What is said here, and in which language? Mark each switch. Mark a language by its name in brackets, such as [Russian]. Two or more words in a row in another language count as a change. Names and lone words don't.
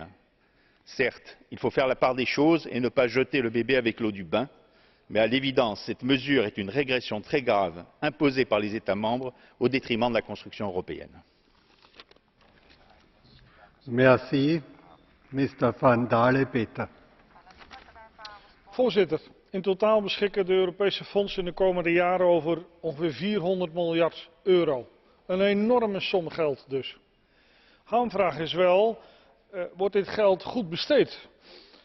[French] Certes, il faut faire la part des choses et ne pas jeter le bébé avec l'eau du bain, mais à l'évidence, cette mesure est une régression très grave imposée par les États membres au détriment de la construction européenne. Merci. Mr. [German] Van Dale, bitte. [Dutch] Voorzitter, in totaal beschikken de Europese fondsen in de komende jaren over ongeveer 400 miljard euro. Een enorme som geld dus. Hamvraag is wel, wordt dit geld goed besteed?